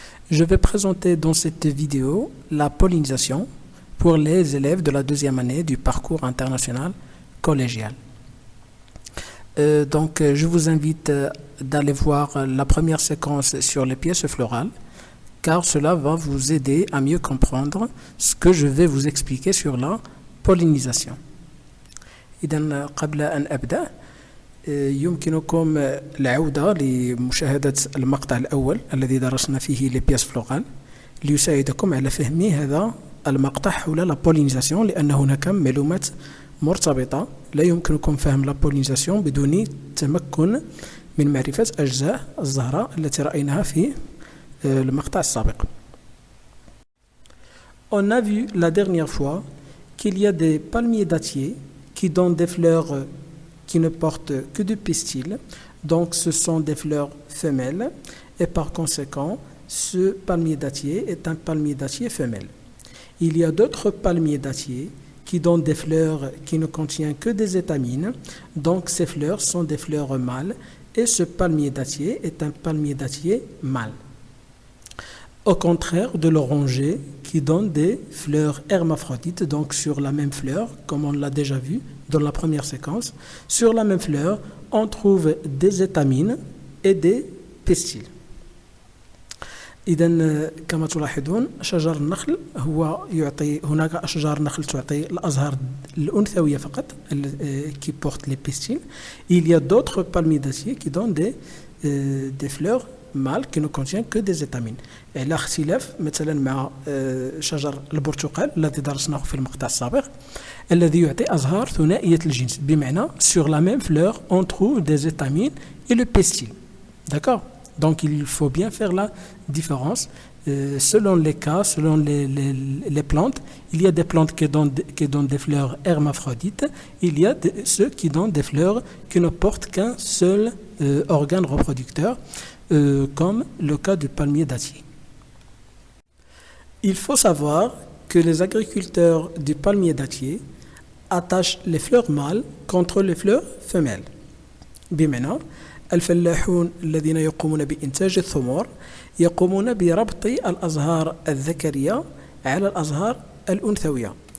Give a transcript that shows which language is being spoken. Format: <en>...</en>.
<fr>Je vais présenter dans cette vidéo la pollinisation pour les élèves de la deuxième année du parcours international collégial. Je vous invite d'aller voir la première séquence sur les pièces florales, car cela va vous aider à mieux comprendre ce que je vais vous expliquer sur la pollinisation.</fr> <ar>إذا قبل أن أبدأ يمكنكم العودة لمشاهدة المقطع الأول الذي درسنا فيه les pièces florales ليساعدكم على فهم هذا المقطع حول la pollinisation لأن هناك معلومات مرتبطة لا يمكنكم فهم la pollinisation بدون تمكن من معرفة أجزاء الزهرة التي رأيناها في المقطع السابق.</ar> <fr>On a vu la dernière fois qu'il y a des palmiers dattiers qui donnent des fleurs qui ne portent que du pistil. Donc ce sont des fleurs femelles et par conséquent ce palmier dattier est un palmier dattier femelle. Il y a d'autres palmiers dattiers qui donnent des fleurs qui ne contiennent que des étamines. Donc ces fleurs sont des fleurs mâles et ce palmier dattier est un palmier dattier mâle. Au contraire de l'oranger qui donne des fleurs hermaphrodites, donc sur la même fleur, comme on l'a déjà vu dans la première séquence, sur la même fleur, on trouve des étamines et des pistils.</fr> <ar>إذا كما تلاحظون شجر النخل هو يعطي هناك أشجار نخل تعطي الأزهار الأنثوية فقط</ar> <fr>qui portent les pistils. Il y a d'autres palmiers dattiers qui donnent des fleurs mâles qui ne contiennent que des étamines.</fr> <ar>على اختلاف مثلا مع شجر البرتقال الذي درسناه في المقطع السابق الذي يعطي أزهار ثنائية الجنس بمعنى</ar> <fr>sur la même fleur on trouve des étamines et le pistil. D'accord? Donc il faut bien faire la différence selon les cas, selon les plantes. Il y a des plantes qui donnent des fleurs hermaphrodites, il y a ceux qui donnent des fleurs qui ne portent qu'un seul organe reproducteur, comme le cas du palmier dattier. Il faut savoir que les agriculteurs du palmier dattier attachent les fleurs mâles contre les fleurs femelles.</fr> <ar>بمعنى الفلاحون الذين يقومون بإنتاج الثمار يقومون بربط الأزهار الذكرية على الأزهار الأنثوية.</ar>